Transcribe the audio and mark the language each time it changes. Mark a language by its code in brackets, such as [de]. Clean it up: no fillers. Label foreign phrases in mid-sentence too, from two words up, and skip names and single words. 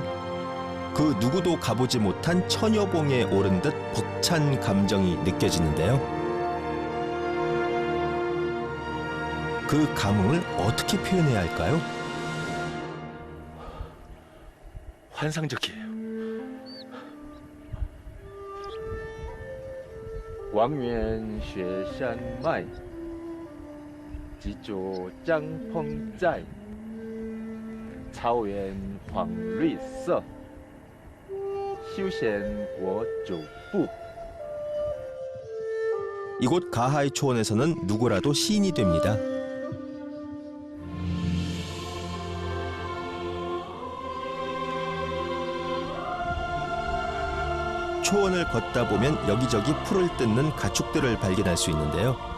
[ko] 그 누구도 가보지 못한 처녀봉에 오른 듯 벅찬 감정이 느껴지는데요. 그 감흥을 어떻게 표현해야 할까요? 환상적이에요. [zh] 王源雪山脉，几座帐篷在，草原黄绿色，休闲我走步。 [ko] 이곳 가하이 초원에서는 누구라도 시인이 됩니다. 초원을 걷다 보면 여기저기 풀을 뜯는 가축들을 발견할 수 있는데요.